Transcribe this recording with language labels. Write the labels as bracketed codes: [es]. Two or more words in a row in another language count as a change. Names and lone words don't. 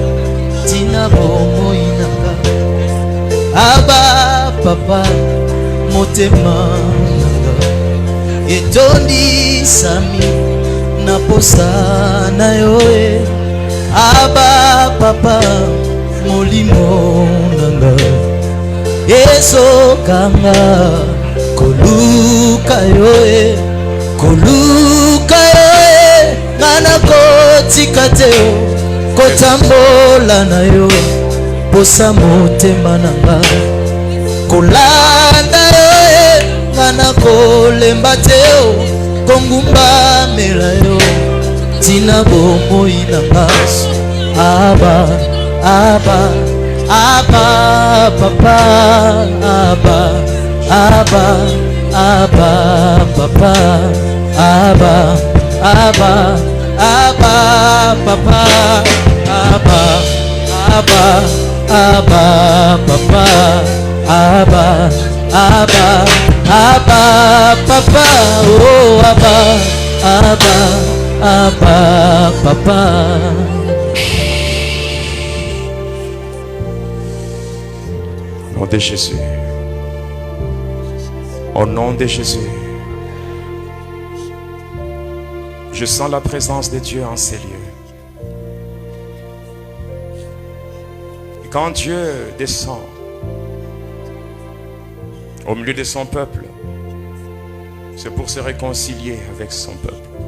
[ln] tina bomo inanga aba papa motema nanga etondisami na posa na yo aba papa molimo nanga ezokanga koluka yo ngana kotika te kotambola na yo posa motema nanga kolanda yo ngana kolemba te kongumba mela yo tina bomoi nanga aba papa aba papa aba papa papa papa oh papa. [fr] Au nom de Jésus. Au nom de Jésus. Je sens la présence de Dieu en ces lieux. Et quand Dieu descend au milieu de son peuple, c'est pour se réconcilier avec son peuple.